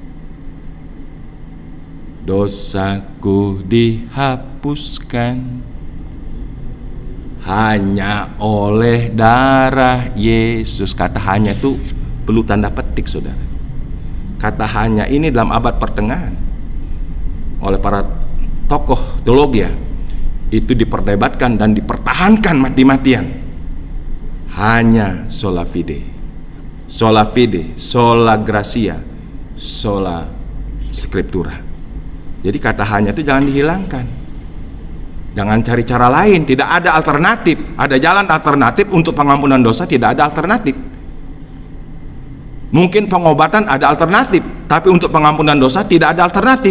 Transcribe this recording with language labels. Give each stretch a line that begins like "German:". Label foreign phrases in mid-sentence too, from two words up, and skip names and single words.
Indonesian: Dosaku dihapuskan hanya oleh darah Yesus. Kata hanya itu perlu tanda petik, saudara. Kata hanya ini dalam abad pertengahan oleh para tokoh teologi itu diperdebatkan dan dipertahankan mati-matian.
Latin: Hanya sola fide, sola fide, sola gratia, sola scriptura.
Indonesian: Jadi kata hanya itu jangan dihilangkan. Jangan cari cara lain, tidak ada alternatif. Ada jalan alternatif untuk pengampunan dosa, tidak ada alternatif. Mungkin pengobatan ada alternatif, tapi untuk pengampunan dosa tidak ada alternatif.